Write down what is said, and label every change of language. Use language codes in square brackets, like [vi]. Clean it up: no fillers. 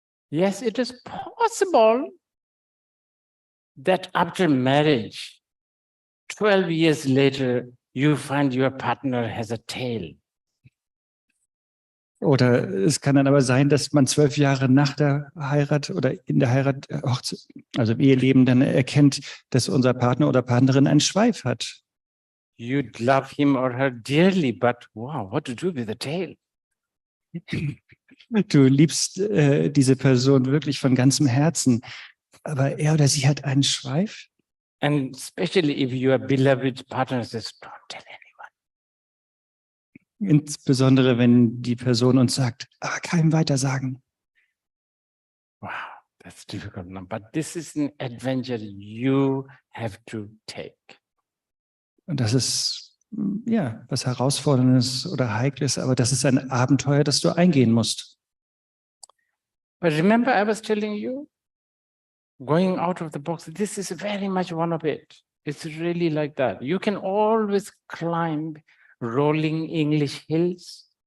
[en] Yes, it is possible that after marriage, 12 years later, you find your partner has a tail. [de] Oder es kann dann aber sein, dass man 12 Jahre nach der Heirat oder in der Heirat, also im Eheleben, dann erkennt, dass unser Partner oder Partnerin einen Schweif hat. [en] You'd love him or her dearly, but wow, what to do with the tail? [de] Du liebst diese Person wirklich von ganzem Herzen, aber er oder sie hat einen Schweif. [en] And especially if your beloved partner says, don't tell anyone. [de] Insbesondere, wenn die Person uns sagt, keinem weitersagen. [en] Wow, that's difficult. But this is an adventure you have to take. [de] Und das ist, ja, was Herausforderndes oder Heikles, aber das ist ein Abenteuer, das du eingehen musst. [en] But remember, I was telling you, going out of the box, this is very much one of it. It's really like that. You can always climb rolling English hills.